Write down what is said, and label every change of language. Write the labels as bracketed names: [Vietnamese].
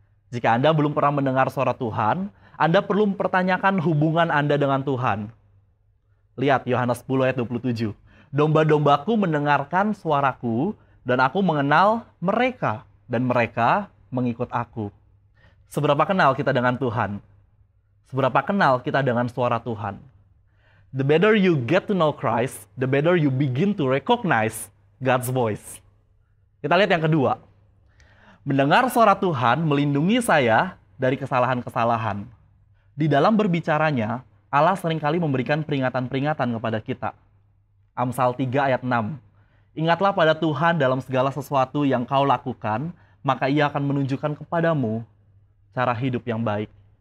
[Indonesian] Jika Anda belum pernah mendengar suara Tuhan, Anda perlu mempertanyakan hubungan Anda dengan Tuhan. Lihat Yohanes 10 ayat 27. Domba-dombaku mendengarkan suaraku, dan aku mengenal mereka, dan mereka mengikut aku. Seberapa kenal kita dengan Tuhan? Seberapa kenal kita dengan suara Tuhan? [English] The better you get to know Christ, the better you begin to recognize God's voice. [Indonesian] Kita lihat yang kedua. Mendengar suara Tuhan melindungi saya dari kesalahan-kesalahan. Di dalam berbicaranya, Allah seringkali memberikan peringatan-peringatan kepada kita. Amsal 3 ayat 6. Ingatlah pada Tuhan dalam segala sesuatu yang kau lakukan, maka Ia akan menunjukkan kepadamu cara hidup yang baik.